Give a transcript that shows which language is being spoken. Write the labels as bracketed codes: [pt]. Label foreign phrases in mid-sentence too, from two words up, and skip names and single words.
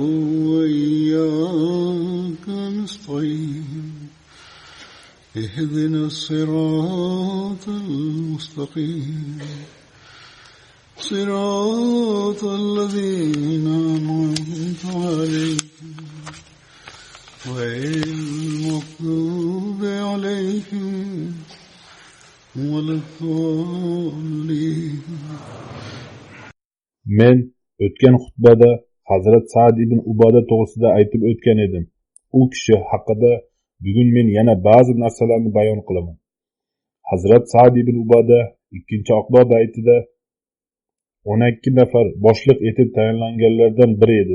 [ar] وإياك نستعين اهدنا الصراط المستقيم صراط الذين أنعمت عليهم غير المغضوب عليهم ولا الضالين. [uz] Men o'tgan xutbada Hazrat Sa'd ibn Uboda to'g'risida aytib o'tgan edim. U kishi haqida bugun men yana ba'zi narsalarni bayon qilaman. Hazrat Sa'd ibn Uboda 2-Oqba baytida 12 nafar boshliq etib tayinlanganlardan biri edi.